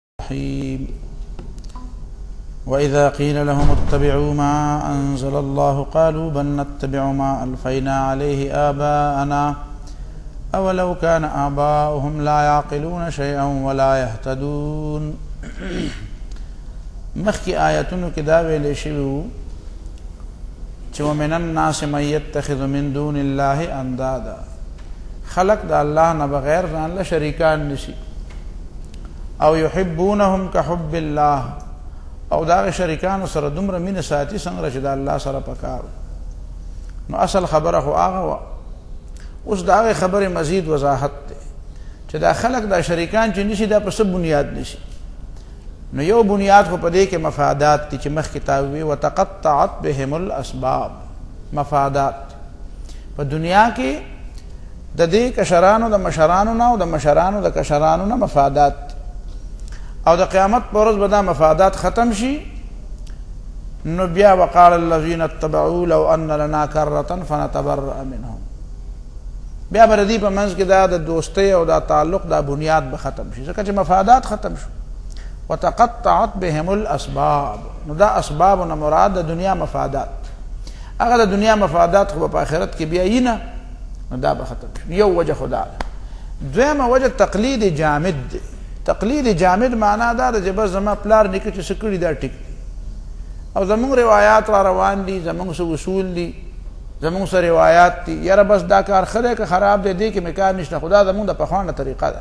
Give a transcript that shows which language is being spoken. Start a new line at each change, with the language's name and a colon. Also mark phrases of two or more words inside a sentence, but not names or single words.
Arabic: الرحيم وإذا قيل لهم اتبعوا ما أنزل الله قالوا بل نتبع ما ألفينا عليه آباءنا أولو كان آباؤهم لا يعقلون شيئا ولا يهتدون.
Pashto: مخی آیتونو کی دا ویلے شویو چه
Arabic: ومن الناس من يتخذ من دون الله اندادا،
Pashto: خلق دا اللہ نہ بغیر ځان له شریکان نشي، او
Arabic: يحبونهم كحب الله،
Pashto: او دا شریکان سره دومره مینه ساتي څنګه چې دا الله سره پکار. نو اصل خبره خو هغه وا، اوس دا خبره مزید وضاحت ده چې دا خلق دا شریکان چې نشي دا په څه بنیاد نشي. نو یو بنیاد خو پدې کې مفادات دي چې مخ کتاب وی
Arabic: وتقطعت بهم الاسباب،
Pashto: مفادات په دنیا کې د دې کشرانو د مشرانو نه او د مشرانو د کشرانو نه مفادات، او د قیامت پر ورځ به دا مفادات ختم شي. نو بیا
Arabic: وقال الذين اتبعوا لو ان لنا كرة فنتبرأ منهم،
Pashto: بیا به دې په منځ کې دا د دوستۍ او دا تعلق دا بنیاد به ختم شي ځکه چې مفادات ختم شو.
Arabic: وتقطعت بهم الاسباب،
Pashto: نو دا اسباب نه مراد د دنیا مفادات، هغه د دنیا مفادات خو په آخرت کې بیا یې نه، نو دا به ختم شي. یو وجه خدا. دویمه وجه تقلید جامد دی. تقلید جامد معنا دا چې بس زما پلار نیکه چې سکړی دا ټیک دی، او زمونږ روایات را روان دي، زمونږ څه اصول دي، زمونږ څه روایات دي، یاره بس دا کار ښه دی که خراب دی، دې کې مې کار نشته، خدا زمونږ د پخوانه طریقه ده.